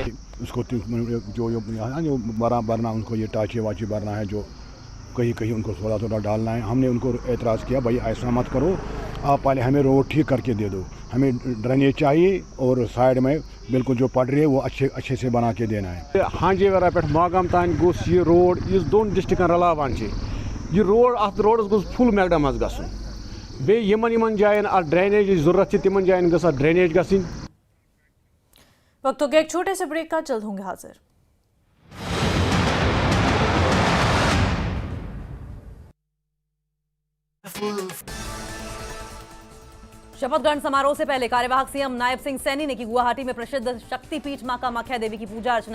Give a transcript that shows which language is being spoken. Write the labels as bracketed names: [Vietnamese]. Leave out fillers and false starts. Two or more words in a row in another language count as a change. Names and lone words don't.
[Hindi] उसको जो भरना उनको ये टाँचे वाचे भरना है, जो कहीं कहीं उनको थोड़ा डालना है। हमने उनको एतराज़ किया, भाई ऐसा मत करो, आप पहले हमें रोड ठीक करके दे दो, हमें ड्रेनेज चाहिए और साइड में बिल्कुल जो पड़ रही है वो अच्छे से बना के देना है। [Kashmiri] हांजे वरा पे मागाम तान गोस ये रोड इस दोन डिस्ट्रिक्टन रलावान ये रोड अत रोडस गोस [English] full macadam [Kashmiri] गसन बे यमन जायन ड्रेनेज जरूरत तिमन जायन गसा ड्रेनेज गसिन। [Hindi] वक्त हो गया एक छोटे से ब्रेक का, जल्द होंगे हाजिर। शपथ ग्रहण समारोह से पहले कार्यवाहक सीएम नायब सिंह सैनी ने की गुवाहाटी में प्रसिद्ध शक्तिपीठ मां कामाख्या देवी की पूजा अर्चना।